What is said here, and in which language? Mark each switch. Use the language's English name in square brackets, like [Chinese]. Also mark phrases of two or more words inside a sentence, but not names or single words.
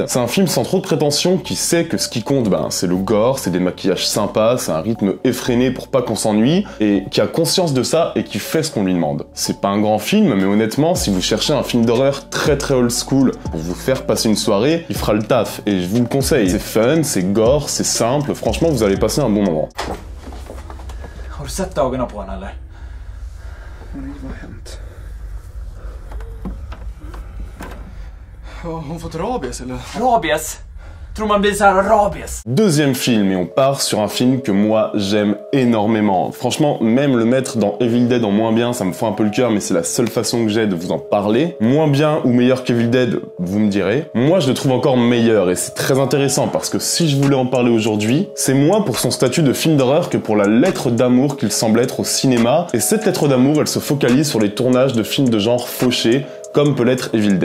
[French] C'est un film sans trop de prétention qui sait que ce qui compte, c'est le gore, c'est des maquillages sympas, c'est un rythme effréné pour pas qu'on s'ennuie, et qui a conscience de ça et qui fait ce qu'on lui demande. C'est pas un grand film, mais honnêtement, si vous cherchez un film d'horreur très old school pour vous faire passer une soirée, il fera le taf, et je vous le conseille. C'est fun, c'est gore, c'est simple, franchement vous allez passer un bon moment. [Swedish] Har du sett dagarna på henne eller? Nej, vad har hänt? Har hon fått rabies eller? Rabies? Tror man blir så här rabies? [French] Deuxième film, et on part sur un film que moi j'aime énormément. Franchement, même le mettre dans Evil Dead en moins bien, ça me fend un peu le cœur, mais c'est la seule façon que j'ai de vous en parler. Moins bien ou meilleur qu'Evil Dead, vous me direz. Moi je le trouve encore meilleur, et c'est très intéressant, parce que si je voulais en parler aujourd'hui, c'est moins pour son statut de film d'horreur que pour la lettre d'amour qu'il semble être au cinéma, et cette lettre d'amour, elle se focalise sur les tournages de films de genre fauchés, comme peut l'être Evil Dead.